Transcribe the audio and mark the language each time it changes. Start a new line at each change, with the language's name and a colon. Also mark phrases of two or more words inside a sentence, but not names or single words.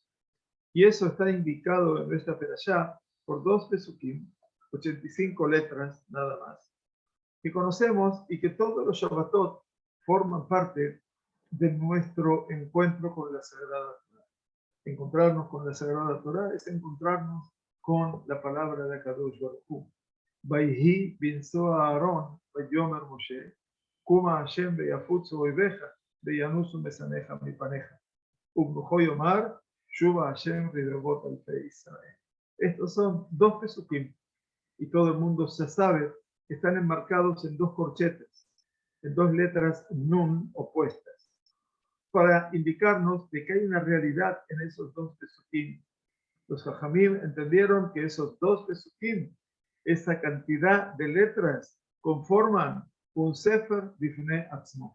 Spanish: Y eso está indicado en nuestra perashá por 2 pesukim, 85 letras nada más, que conocemos y que todos los Shabbatot forman parte de nuestro encuentro con la Sagrada Torah. Encontrarnos con la Sagrada Torah es encontrarnos con la palabra de
Hebrew: קדוש ברוך הוא. ויהי בנסע הארן ויאמר משה קומה השם ויפצו איביך וינסו משנאיך מפניך. ובנחה יאמר שובה השם רבבות אלפי ישראל.
Spanish: Estos son 2 pesukim, y todo el mundo se sabe que están enmarcados en 2 corchetes, en 2 letras nun opuestas. para indicarnos de que hay una realidad en esos dos pesukim. Los Jajamim entendieron que esos dos pesukim, esa cantidad de letras, conforman un
Hebrew: ספר בפני עצמו.